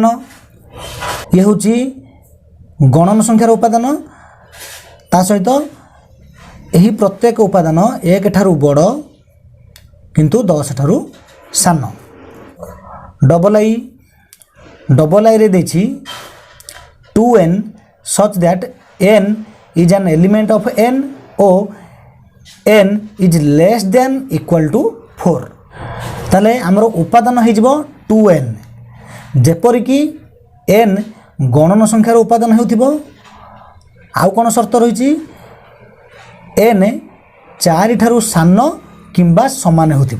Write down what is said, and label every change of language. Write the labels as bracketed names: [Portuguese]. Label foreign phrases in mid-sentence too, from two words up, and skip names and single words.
[Odia] ଇଏ ହେଉଛି ଗଣନ ସଂଖ୍ୟାର ଉପାଦାନ, ତା ସହିତ ଏହି ପ୍ରତ୍ୟେକ ଉପାଦାନ 1 ଠାରୁ ବଡ଼ କିନ୍ତୁ 10 ଠାରୁ ସାନ। ଡବଲ ଆଇରେ ଦେଇଛି [English] 2n such that n is an element of n [Odia] ଓ [English] n is less than equal to 4। [Odia] ତାହେଲେ ଆମର ଉପାଦାନ ହେଇଯିବ 2n ଯେପରିକି n ଗଣନ ସଂଖ୍ୟାର ଉପାଦାନ ହେଉଥିବ। ଆଉ କ'ଣ ସର୍ତ୍ତ ରହିଛି, n 4 ଠାରୁ ସାନ କିମ୍ବା ସମାନ ହେଉଥିବ।